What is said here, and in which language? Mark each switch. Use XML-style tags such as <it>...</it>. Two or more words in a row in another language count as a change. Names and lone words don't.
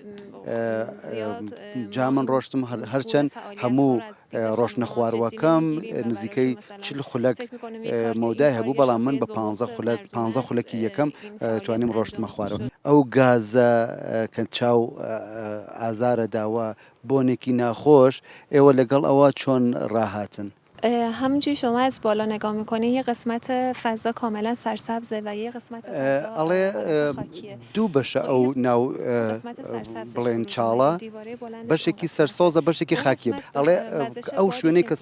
<ckb>جا من ڕۆشتم هەرچەند هەموو ڕۆشنە خواروەکەم نزیکەی 40 خولەک مەودای هەبوو بەڵام من بە 15 خولەکی یەکەم توانیم ڕۆشتمە خوارەوە ئەو گازە کە چاو ئازارە داوە بۆنێکی ناخۆش ئێوە لەگەڵ ئەوە چۆن ڕاهاتن</ckb> <fa>همونجوری شما از بالا نگاه میکنین یه قسمت فضا کاملا سرسبزه و یه قسمت فضا خاکیه.</fa> <ckb>دوو بەشە ئەو ناو بڵێن چاڵە بەشێکی سەرسۆزە بەشێکی خاکیە ئەڵێ ئەو شوێنەی کە</ckb>